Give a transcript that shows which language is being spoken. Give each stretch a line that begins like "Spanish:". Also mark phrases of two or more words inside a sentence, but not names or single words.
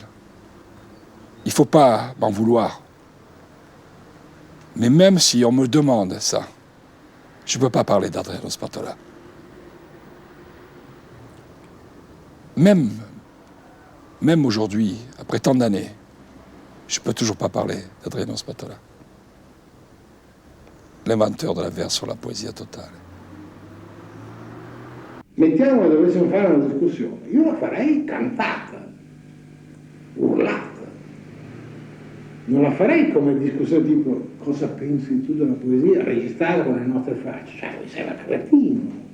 French: Il ne faut pas m'en vouloir. Mais même si on me demande ça, je ne peux pas parler d'Adriano Spatola. Même aujourd'hui, après tant d'années, je ne peux toujours pas parler d'Adriano Spatola, l'inventeur de la verse sur la
Italian: poesia totale. Mettiamo che dovessimo fare una discussione, io la farei cantata, urlata. Non la farei come discussione tipo cosa pensi tu della poesia, registrata con le nostre facce, cioè sei la cretino.